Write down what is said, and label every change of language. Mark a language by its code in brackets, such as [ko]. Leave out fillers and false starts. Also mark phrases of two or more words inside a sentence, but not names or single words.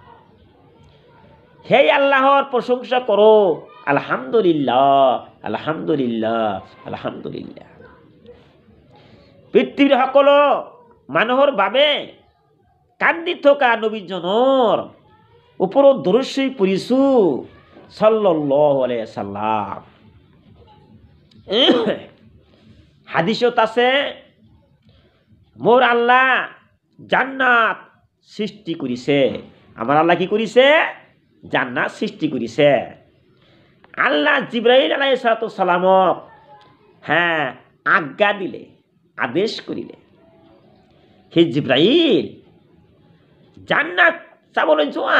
[as] সেই আল্লাহৰ প্ৰশংসা কৰোঁ। [ar] الحمد لله، الحمد لله، الحمد لله. [as] পৃথিৱীৰ সকলো মানুহৰ বাবে কান্দি থকা নবীজনৰ ওপৰত দৰুদ শৰীফ পঢ়িছোঁ [ar] صلى الله عليه وسلم. [as] হাদিসত আছে, মোৰ আল্লাহ জান্নাত সৃষ্টি কৰিছে। আমাৰ আল্লাহ কি কৰিছে? জান্নাত সৃষ্টি কৰিছে। আল্লাহ জিব্ৰাইল [ar] عليه السلام [as] আজ্ঞা দিলে, আদেশ কৰিলে, সেই জিব্ৰাইল জান্নাত চাবলৈ যোৱা।